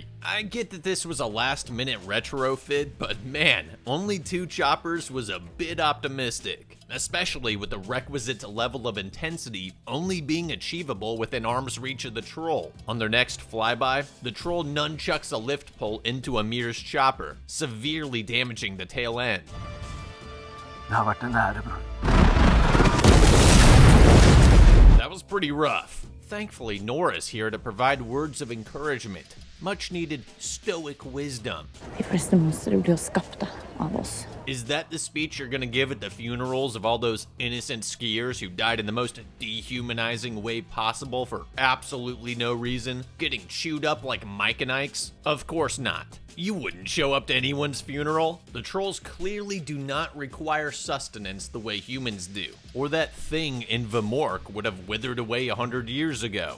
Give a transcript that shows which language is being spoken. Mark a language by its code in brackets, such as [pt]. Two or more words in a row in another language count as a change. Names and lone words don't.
[en] I get that this was a last-minute retrofit, but man, only 2 choppers was a bit optimistic, especially with the requisite level of intensity only being achievable within arm's reach of the troll. On their next flyby, the troll nunchucks a lift pole into Amir's chopper, severely damaging the tail end. [no] Det har vært en ære, bror. [en] That was pretty rough. Thankfully, Nora's here to provide words of encouragement, much needed stoic wisdom. [no] De fleste monstre blir jo skapte av oss. [en] Is that the speech you're gonna give at the funerals of all those innocent skiers who died in the most dehumanizing way possible for absolutely no reason? Getting chewed up like Mike and Ike's? Of course not. You wouldn't show up to anyone's funeral. The trolls clearly do not require sustenance the way humans do, or that thing in Vemork would have withered away 100 years ago.